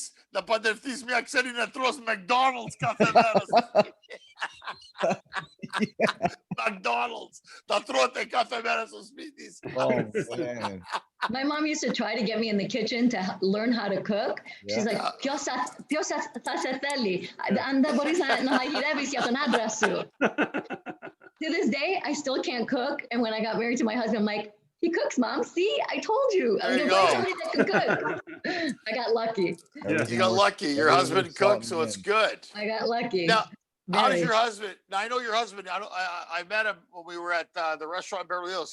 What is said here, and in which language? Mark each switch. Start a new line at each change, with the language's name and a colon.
Greek: Να παντρευτείς μια ξένη να τρως McDonald's κάθε μέρα. McDonald's. Να τρώτε κάθε μέρα στο σπίτι.
English: Oh, man. My mom used to try to get me in the kitchen to learn how to cook. She's like,
Greek: ποιος θα σε θέλει, αν δεν μπορείς να μαγειρεύεις για τον άντρα σου.
English: To this day, I still can't cook. And when I got married to my husband, I'm like, he cooks, Mom. See, I told you. I'm going to find somebody that can cook. I got lucky. You got lucky. Your husband cooks, so it's good. I got lucky. Now, how does your husband? Now, I know your husband. I met him when we were at the restaurant in Beverly Hills.